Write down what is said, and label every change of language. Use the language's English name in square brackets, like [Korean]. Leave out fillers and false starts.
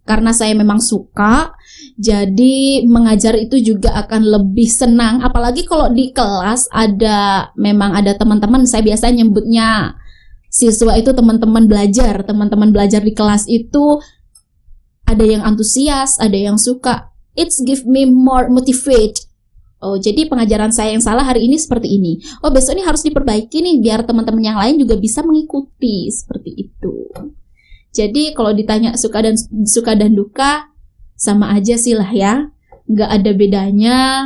[Indonesian] Karena saya memang suka, jadi mengajar itu juga akan lebih senang. Apalagi kalau di kelas memang ada teman-teman, saya biasa nyebutnya siswa itu teman-teman belajar. Teman-teman belajar di kelas itu ada yang antusias, ada yang suka. [English] It's give me more motivate. [Indonesian] Oh, jadi pengajaran saya yang salah hari ini seperti ini. Oh, besok ini harus diperbaiki nih biar teman-teman yang lain juga bisa mengikuti, seperti itu. Jadi kalau ditanya suka dan duka, sama aja sih lah ya. Nggak ada bedanya.